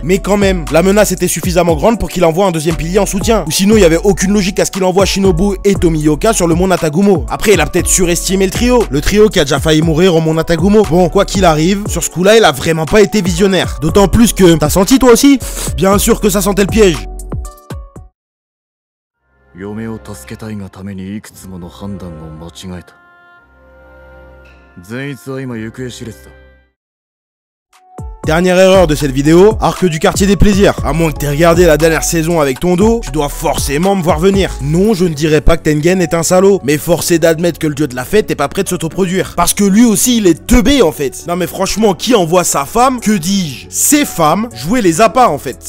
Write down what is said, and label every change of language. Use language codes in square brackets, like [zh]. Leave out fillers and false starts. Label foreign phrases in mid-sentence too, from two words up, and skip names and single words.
[fr] Mais quand même, la menace était suffisamment grande pour qu'il envoie un deuxième pilier en soutien. Ou sinon, il y avait aucune logique à ce qu'il envoie Shinobu et Tomiyoka sur le mont Natagumo. Après, il a peut-être surestimé le trio. Le trio qui a déjà failli mourir au mont Natagumo. Bon, quoi qu'il arrive, sur ce coup-là, il a vraiment pas été visionnaire. D'autant plus que... T'as senti toi aussi? Bien sûr que ça sentait le piège. [ja] 嫁を助けたいがためにいくつもの判断を間違えた。善逸は今行方知れずだ。 [fr] Dernière erreur de cette vidéo, arc du quartier des plaisirs. À moins que t'aies regardé la dernière saison avec ton dos, tu dois forcément me voir venir. Non, je ne dirais pas que Tengen est un salaud, mais force est d'admettre que le dieu de la fête est pas prêt de s'autoproduire. Parce que lui aussi, il est teubé en fait. Non mais franchement, qui envoie sa femme, que dis-je, ses femmes, jouer les appâts en fait.